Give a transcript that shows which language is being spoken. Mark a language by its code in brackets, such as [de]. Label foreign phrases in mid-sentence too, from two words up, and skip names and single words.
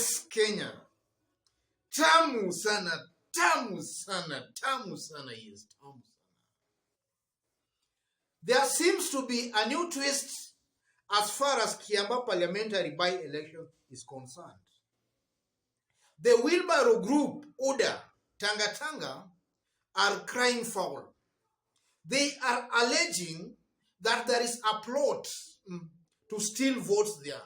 [sw] Kenya, tamu sana, tamu sana, tamu sana, yes, tamu sana. [en] There seems to be a new twist as far as Kiambaa parliamentary by-election is concerned. The wheelbarrow group, UDA, Tanga, are crying foul. They are alleging that there is a plot to steal votes there.